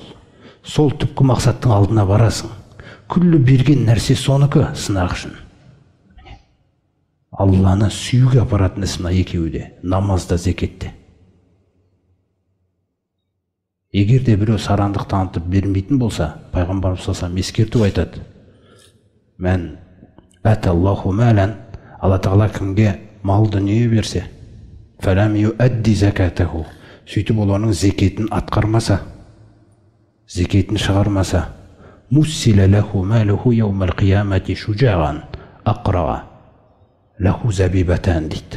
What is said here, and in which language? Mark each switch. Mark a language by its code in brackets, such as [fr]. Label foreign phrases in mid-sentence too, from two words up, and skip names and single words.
[kk] Сол түпкі мақсаттың алдына барасың. Күллі берген нәрсе соныкі сынақ үшін. Алланы сүюге апаратын іс мына екеуі де, намазда, зекетте. Егер де біреу сараңдық танытып бермейтін болса, пайғамбарымыз [ar] صلى الله عليه وسلم [kk] ескертіп айтады: [ar] "من آتاه الله مالا", [kk] Алла Тағала кімге мал дүние берсе, [ar] فلم يؤد زكاته, [kk] сөйтіп олардың зекетін атқармаса, зекетін шығармаса, [ar] مثل له ماله يوم القيامة شجاعا أقرع له زبيبتان [kk] дейді.